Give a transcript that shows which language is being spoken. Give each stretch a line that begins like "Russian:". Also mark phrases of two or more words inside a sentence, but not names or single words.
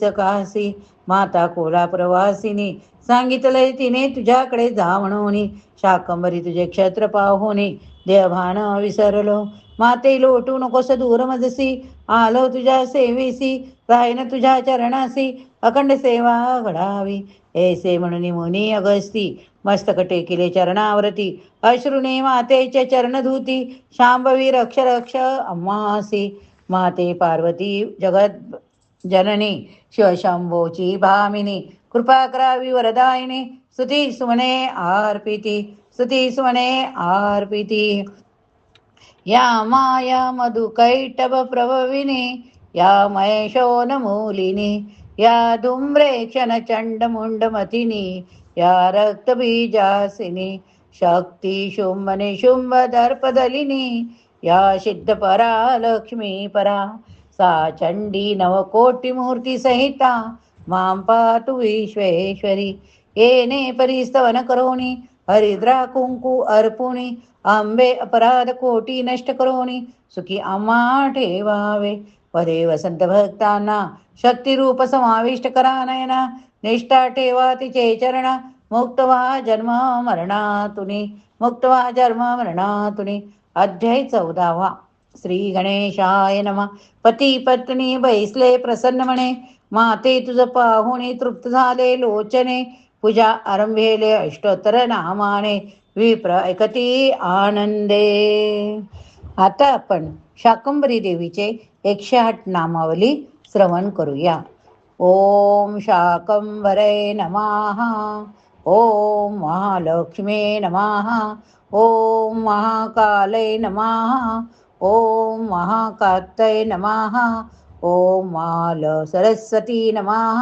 Marathi: कासी माता कोल्हाप्रवासिनी सांगितलंय तिने तुझ्याकडे जा म्हणून शाकंभरी तुझे क्षेत्र पाहुनी देवभान विसरलो माते लोटू नकोस दूर मजसी आलो तुझ्या सेवेसी राहीन तुझ्या चरणासी अखंड सेवा घडावी ऐसे म्हणून मुनी अगस्ती मस्तक टेकिले चरणावरती अश्रुने मातेचे चरण धुती शांभवी रक्ष रक्ष अम्मासी माते पार्वती जगत जननी शिवशंभोची भामिनी कृपा करावी वरदायिनी स्तुती सुमने अर्पिती स्तुती सुमने अर्पिती
Sanskrit: या माया मधुकैटभ प्रभविनी या महेशोनमूलिनी या धूम्रेक्षण चंडमुंडमतिनी या रक्तबीजासिनी शक्ती शुंभ निशुंभ दर्पदलिनी या सिद्धपरा लक्ष्मी परा सा चंडी नवकोटी मूर्ती सहिता मां पातु विश्वेश्वरी येणे
Marathi: परिस्तवन करोणी हरिद्रा कुंकू अर्पुणी आंबे अपराध कोटी नष्ट करोणी सुखी आम्हा ठेवावे पदे वसंत भक्तांना शक्तिरूप समाविष्ट करा नयना निष्ठा ठेवा तिचे चरण मुक्त व्हा जन्म मरणातुनी मुक्त व्हा जन्म मरणातुनी अध्याय 14
Sanskrit: श्री गणेशाय नमः.
Marathi: पती पत्नी बैसले प्रसन्न म्हणे माते तुझ पाहुणे तृप्त झाले लोचने पूजा आरंभेले अष्टोत्तर नामाने विप्र ऐकती आनंदे. आता आपण शाकंभरी देवीचे 108 नामावली श्रवण करूया.
Sanskrit: ओम शाकंभरे नमः. ओम महालक्ष्मी नमः. ओम महाकाले नमः. ओम महाकात्तये नमः. ओम माल सरस्वती नमः.